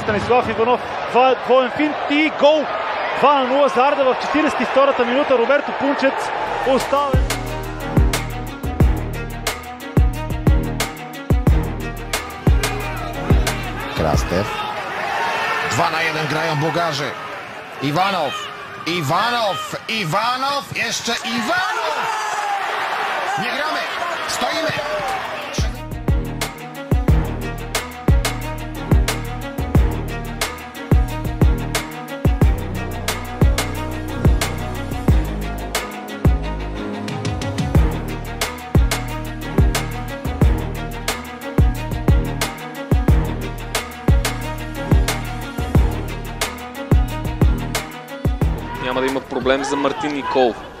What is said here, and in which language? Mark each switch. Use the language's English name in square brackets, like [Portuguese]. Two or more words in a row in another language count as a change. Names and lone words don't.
[Bulgarian] Станислав Иванов. Двоен финт и гол. 2-0 за Арда в 42-та минута. Роберто Пунчец оставен. Крастев. [Polish] 2-1 grają Bugarze. Iwanow, jeszcze Iwanow! Nie gramy, stoimy! [Bulgarian] Няма да има проблем за Мартин Никол.